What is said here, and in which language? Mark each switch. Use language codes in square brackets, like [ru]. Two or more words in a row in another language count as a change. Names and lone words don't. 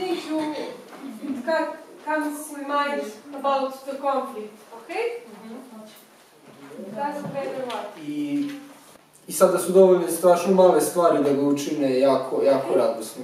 [en] you comes remind about the conflict, okay? Doesn't matter what. [hr] I sada su dovoljne strašno male stvari da ga učine jako radosnim.